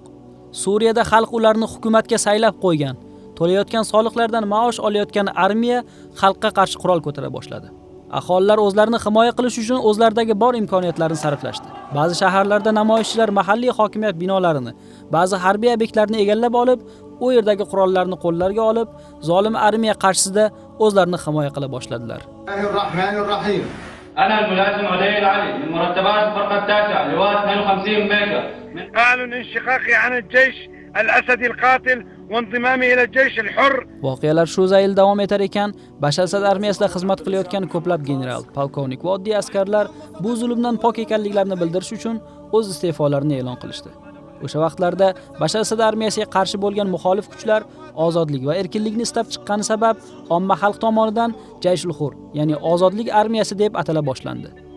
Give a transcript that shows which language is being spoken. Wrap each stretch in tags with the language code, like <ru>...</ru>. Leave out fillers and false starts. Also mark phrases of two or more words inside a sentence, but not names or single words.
<uz>Suriyada xalq ularni hukumatga saylab qo'ygan, to'layotgan soliqlardan maosh olayotgan armiya xalqqa qarshi qurol ko'tara boshladi. Aholilar o'zlarini himoya qilish uchun o'zlaridagi bor imkoniyatlarni sarflashdi. Ba'zi shaharlarda namoyishchilar mahalliy hokimiyat binolarini, ba'zi harbiy obyektlarni egallab olib, u yerdagi qurollarni qo'llariga olib, zolim armiya qarshisida o'zlarini himoya qila boshladilar.</uz> <ar>أنا الملازم عدي العلي من مرتبات الفرقة التاسعة لواء 52 ميجا أعلن انشقاقي عن الجيش الأسدي القاتل وانضمامي إلى الجيش الحر.</ar> <uz>Voqealar shu zayl davom etar ekan, Bashar Asad armiyasida xizmat qilayotgan ko'plab general, polkovnik va oddiy askarlar bu zulmdan pok ekanliklarini bildirish uchun o'z iste'folarini e'lon qilishdi. O'sha vaqtlarda Bashar Asad armiyasiga qarshi bo'lgan muxolif kuchlar ozodlik va erkinlikni istab chiqqani sabab omma xalq tomonidan Jayshul Hur, ya'ni ozodlik armiyasi deb atala boshlandi.</uz>